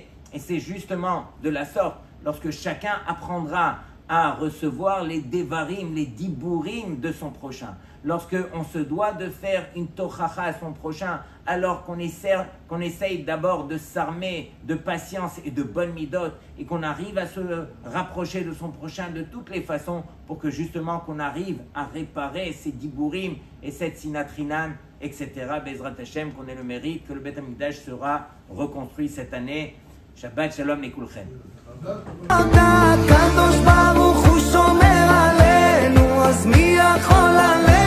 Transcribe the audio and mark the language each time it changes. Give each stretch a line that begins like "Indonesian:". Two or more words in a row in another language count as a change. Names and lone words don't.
French: Et c'est justement de la sorte, lorsque chacun apprendra à recevoir les devarim, les diburim de son prochain, lorsque on se doit de faire une tochacha à son prochain, alors qu'on essaye d'abord de s'armer de patience et de bonne midot, et qu'on arrive à se rapprocher de son prochain de toutes les façons, pour que justement qu'on arrive à réparer ces diburim et cette sinatrinam, etc.
Hebrew: בעזרת השם,
French: qu'on ait le mérite que le Beth Amikdash sera reconstruit cette année.
Hebrew: שבת שלום לכולכם. הקדוש ברוך הוא שומר עלינו, אז מי יכול